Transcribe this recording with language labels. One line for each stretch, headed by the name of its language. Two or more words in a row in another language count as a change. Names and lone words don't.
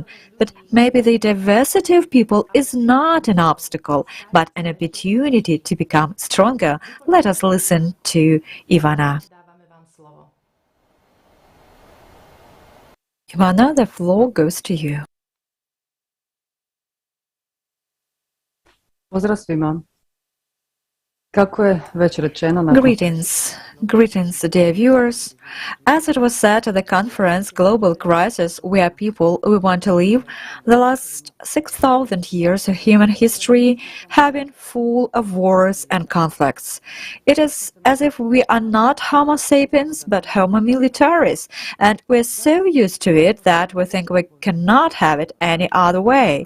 English: But maybe the diversity of people is not an obstacle, but an opportunity to become stronger. Let us listen to Ivana. Ivana, the floor goes to you.
Serbian: Pozdrav svima. Kako je već rečeno,
English: Greetings, dear viewers. As it was said at the conference Global Crisis, We Are People, We Want to Live, the last 6,000 years of human history have been full of wars and conflicts. It is as if we are not Homo sapiens, but Homo militaris, and we're so used to it that we think we cannot have it any other way.